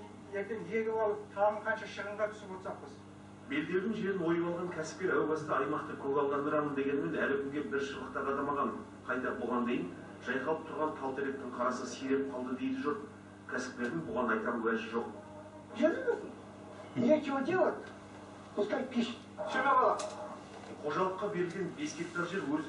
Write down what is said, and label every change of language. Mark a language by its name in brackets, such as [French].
[Kazakh] Ертең егіп алып, тағын қанша шығынға түсіп отырсақ біз. Белдеудің жерін ойып алған кәсіпкер әу баста аймақты көгалдандырамын дегенмен әлі күнге бір шыбықта қадамаған. Қайта бұған дейін жайқалып тұрған тал-теректің қарасы сиреп қалды дейді жұрт. Кәсіпкердің бұған айтар уәжі жоқ. [Russian] Нечего делать, пускай пишет. [Kazakh] Шыға бала. Қожалыққа берілген 5 гектар жер өз